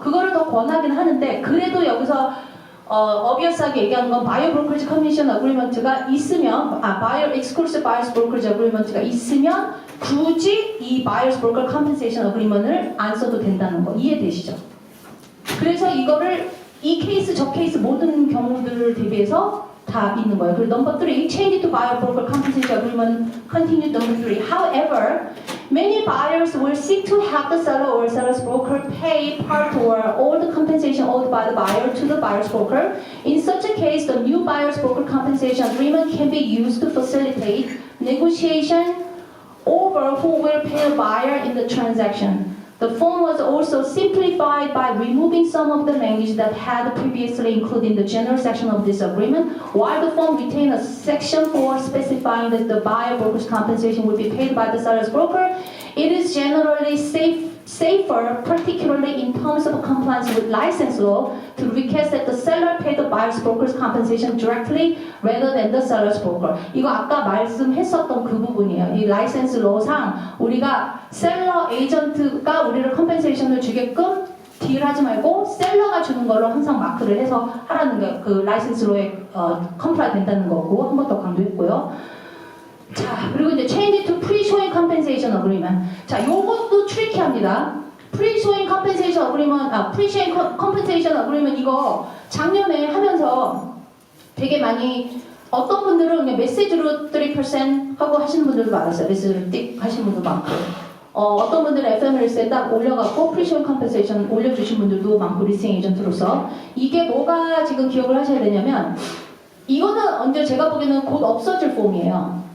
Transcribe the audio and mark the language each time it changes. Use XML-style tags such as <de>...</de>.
<ko>그거를 더 권하긴 하는데 그래도 여기서 어비어스하게 얘기하는 건 바이어 브로커즈 커미션 어그리먼트가 있으면 바이어 익스클루시브 바이어스 브로커즈 어그리먼트가 있으면 굳이 이 바이어스 브로커 컴펜세이션 어그리먼트를 안 써도 된다는 거 이해되시죠? 그래서 이거를 이 케이스 저 케이스 모든 경우들을 대비해서 다 있는 거예요.</ko> <en>그리고 넘버 3, change to buyer broker compensation agreement continue number 3. However, many buyers will seek to have the seller or seller's broker pay part or all the compensation owed by the buyer to the buyer's broker. In such a case, the new buyer's broker compensation agreement can be used to facilitate negotiation over who will pay the buyer in the transaction. The form was also simplified by removing some of the language that had previously included in the general section of this agreement. While the form retained a section for specifying that the buyer broker's compensation will be paid by the seller's broker, it is generally safer, particularly in terms of compliance with license law, to request that the seller pay the buyer's broker's compensation directly rather than the seller's broker.</en> <ko>이거 아까 말씀했었던 그 부분이에요. 이 라이센스 로상 우리가 셀러 에이전트가 우리를 컴펜세이션을 주게끔 딜하지 말고 셀러가 주는 걸로 항상 마크를 해서 하라는 게 그 라이센스 로에 컴플라이 된다는 거고 한 번 더 강조했고요.</ko> <en>자, 그리고 이제 change to pre-showing compensation agreement.</en> <ko>자, 요것도 트리키합니다. pre-showing compensation agreement, pre-showing compensation agreement 이거 작년에 하면서 되게 많이 어떤 분들은 그냥 메시지로 3% 하고 하시는 분들도 많았어요. 메시지로 띡 하시는 분도 많고. 어떤 분들은 FMLS에 딱 올려갖고 pre-showing compensation 올려주신 분들도 많고 리스팅 에이전트로서 이게 뭐가 지금 기억을 하셔야 되냐면 이거는 언제 제가 보기에는 곧 없어질 폼이에요.</ko>